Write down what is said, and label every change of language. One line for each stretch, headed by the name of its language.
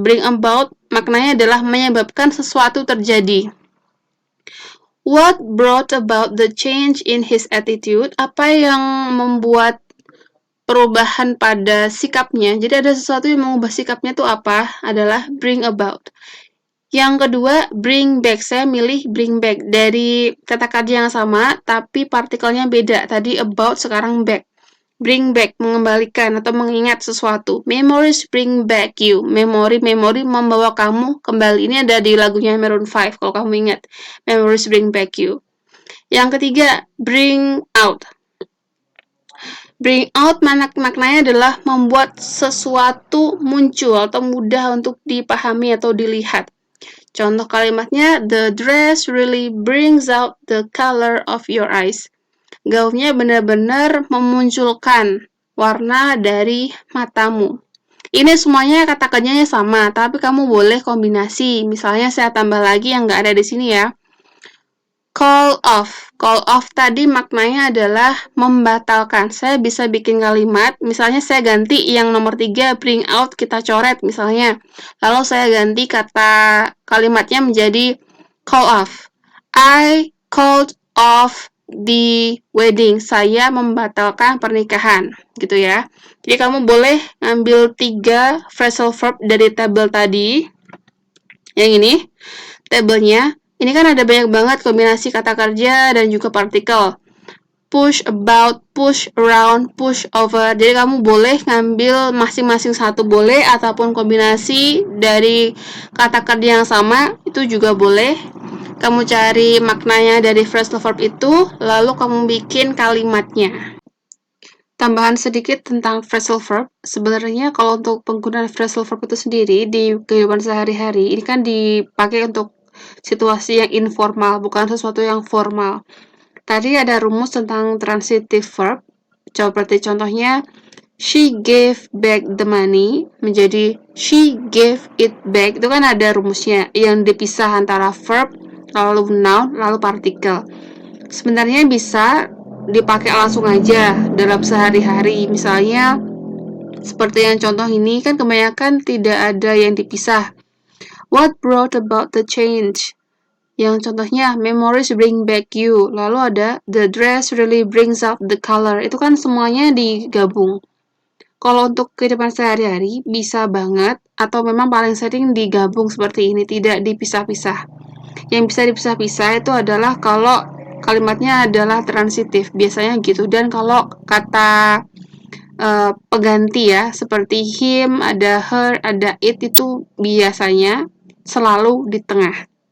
Indonesian: Bring about maknanya adalah menyebabkan sesuatu terjadi.
English: What brought about the change in his attitude?
Indonesian: Apa yang membuat perubahan pada sikapnya? Jadi ada sesuatu yang mengubah sikapnya itu apa? Adalah bring about. Yang kedua, bring back. Saya milih bring back dari kata kerja yang sama, tapi partikelnya beda. Tadi about, sekarang back. Bring back, mengembalikan atau mengingat sesuatu.
English: Memories bring back you.
Indonesian: Memori membawa kamu kembali. Ini ada di lagunya Maroon 5, kalau kamu ingat.
English: Memories bring back you.
Indonesian: Yang ketiga, bring out. Bring out maknanya adalah membuat sesuatu muncul atau mudah untuk dipahami atau dilihat. Contoh kalimatnya,
English: the dress really brings out the color of your eyes.
Indonesian: Gaunnya benar-benar memunculkan warna dari matamu. Ini semuanya kata kerjanya sama, tapi kamu boleh kombinasi. Misalnya saya tambah lagi yang nggak ada di sini ya. Call off. Call off tadi maknanya adalah membatalkan. Saya bisa bikin kalimat, misalnya saya ganti yang nomor 3, bring out, kita coret misalnya. Lalu saya ganti kata kalimatnya menjadi call off.
English: I called off the wedding.
Indonesian: Saya membatalkan pernikahan, gitu ya. Jadi kamu boleh ngambil 3 phrasal verb dari tabel tadi. Yang ini, tabelnya. Ini kan ada banyak banget kombinasi kata kerja dan juga partikel.
English: Push about, push around, push over.
Indonesian: Jadi kamu boleh ngambil masing-masing satu boleh, ataupun kombinasi dari kata kerja yang sama, itu juga boleh. Kamu cari maknanya dari phrasal verb itu, lalu kamu bikin kalimatnya. Tambahan sedikit tentang phrasal verb. Sebenarnya kalau untuk penggunaan phrasal verb itu sendiri di kehidupan sehari-hari, ini kan dipakai untuk situasi yang informal, bukan sesuatu yang formal. Tadi ada rumus tentang transitive verb. Seperti contohnya,
English: she gave back the money
Indonesian: menjadi
English: she gave it back.
Indonesian: Itu kan ada rumusnya yang dipisah antara verb, lalu noun, lalu partikel. Sebenarnya bisa dipakai langsung aja dalam sehari-hari. Misalnya seperti yang contoh ini kan kebanyakan tidak ada yang dipisah.
English: What brought about the change?
Indonesian: Yang contohnya
English: memories bring back you.
Indonesian: Lalu ada
English: the dress really brings out the color.
Indonesian: Itu kan semuanya digabung. Kalau untuk kehidupan sehari-hari bisa banget, atau memang paling sering digabung seperti ini, tidak dipisah-pisah. Yang bisa dipisah-pisah itu adalah kalau kalimatnya adalah transitif, biasanya gitu. Dan kalau kata pengganti ya, seperti him, ada her, ada it, itu biasanya selalu di tengah.